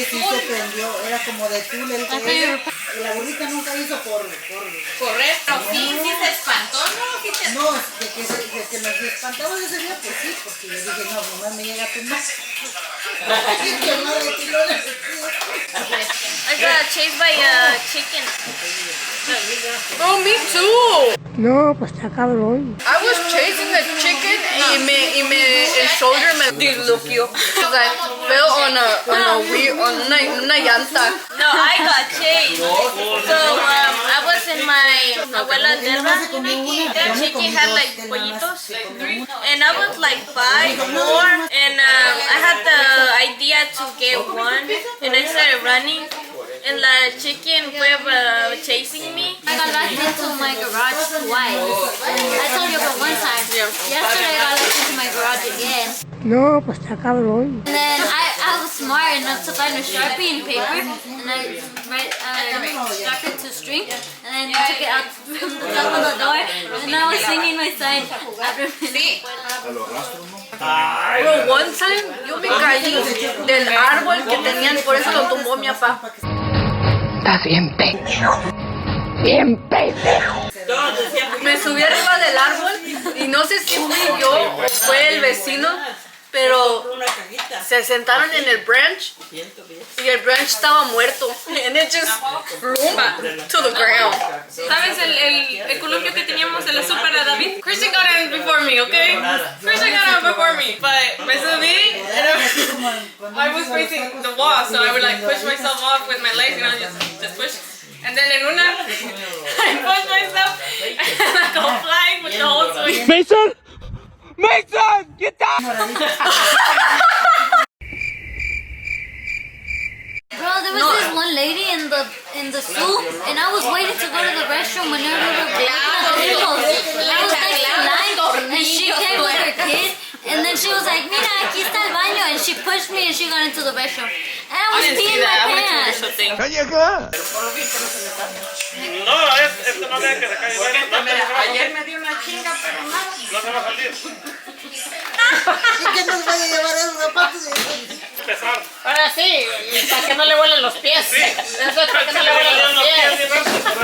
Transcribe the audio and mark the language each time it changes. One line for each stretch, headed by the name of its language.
Spanish: ese sí se prendió, era como de tul el que ella. Y la burrita nunca hizo por correr. Pero sí se espantó, ¿no? Sí te... no, de que nos espantamos ese día, pues sí, porque yo dije, no, mamá me llega a tumbar. Que madre tiró el vestido.
English: I got chased by a chicken. Oh, me too.
Spanish: No, pues está cabrón.
English: I was chasing a chicken
Spanish: y el
English: shoulder
Spanish: me disloqueó.
English: Because I fell on a wheel, on
Spanish: una llanta.
English: No, I got chased. So I was in my abuela's derma. The chicken had like pollitos. And I was like 5, 4. And I had the idea to get one. And I started running. And the chicken were chasing me. I got locked into my garage twice. I told you about one time. Yesterday I got locked into my garage again. No, pues está cabrón. And then I was smart enough to find a Sharpie and paper and I strapped it to string and then took it out from the top of the door and I was singing my sign after me. Bro, one time
Spanish: yo me caí del árbol que tenían, por eso lo tumbó mi papá. Estás bien pendejo. Bien pendejo. Me subí arriba del árbol y no sé si fui yo o fue el vecino, pero se sentaron en el branch y el branch estaba muerto.
English: And it just flew to the ground.
Spanish: ¿Sabes el columpio que teníamos en la super de David?
English: Christian got in before me, okay? Christian got in before me. But
Spanish: me subí
English: and I was facing the wall, so I would like push myself off with my legs, you know, just push. And then
Spanish: en una,
English: I push myself and I go flying with the whole swing. Mason! Mason! Get down! Bro, there was this one lady in the zoo and I was waiting to go to the restroom when they were looking at the tables. I was next in line and she came with her kid and then she was like,
Spanish: mira, aquí está el baño,
English: and she pushed me and she got into the restroom. And I was peeing my pants.
Spanish: No, esto no deja que se caiga. Ayer me dio una chinga, pero nada. No se va a salir. ¿Y qué nos vaya a llevar esos zapatos? Pesar. Ahora sí, para que no le vuelen los pies. Eso es para que no le vuelen los pies.